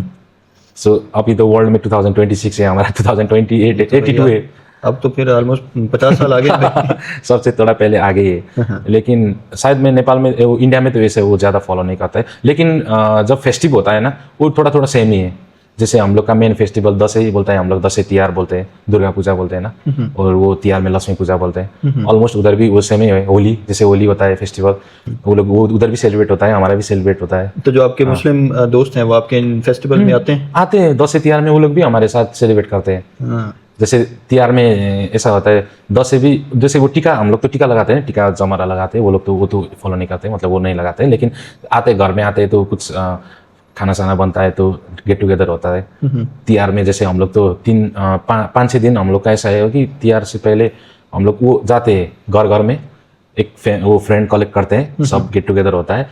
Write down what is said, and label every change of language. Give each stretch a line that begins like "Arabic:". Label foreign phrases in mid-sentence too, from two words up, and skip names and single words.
Hindi: सो अभी तो वर्ल्ड में 2026 है, हमारा 2028 82 है। अब तो फिर ऑलमोस्ट 50 साल आगे सबसे थोड़ा पहले आगे है। लेकिन शायद मैं नेपाल में, इंडिया में तो वैसे वो ज़्यादा फॉलो नहीं करता है। लेकिन जब फेस्टिव होता है ना, वो थोड़ा थोड़ा सेम ही है। जैसे हम लोग का मेन फेस्टिवल दशैं ही बोलता है, हम लोग दशैं तिहार बोलते हैं, दुर्गा पूजा बोलते हैं ना, और वो तिहार में लक्ष्मी पूजा बोलते हैं। ऑलमोस्ट उधर भी वो सेम ही है। होली, जैसे होली होता है फेस्टिवल, वो लोग वो उधर भी सेलिब्रेट होता है, हमारा भी सेलिब्रेट होता है। तो जो आपके मुस्लिम दोस्त हैं वो आपके इन फेस्टिवल में आते हैं? दशैं तिहार में वो लोग भी हमारे साथ सेलिब्रेट करते हैं। जैसे तिहार में ऐसा होता है, दशैं भी जैसे वो टीका, हम लोग तो टीका लगाते हैं, टीका जमरा लगाते हैं। वो लोग तो वो तो फॉलो नहीं करते, मतलब वो नहीं लगाते हैं। लेकिन आते घर में आते हैं तो कुछ खाना साना बनता है, तो
English: get together
Hindi: होता है। तिहार में जैसे हम लोग तो 5-6 दिन हम लोग का ऐसा है कि तिहार से पहले हम लोग वो जाते हैं घर घर में, एक वो फ्रेंड कलेक्ट करते हैं, सब
English: get together
Hindi: होता है।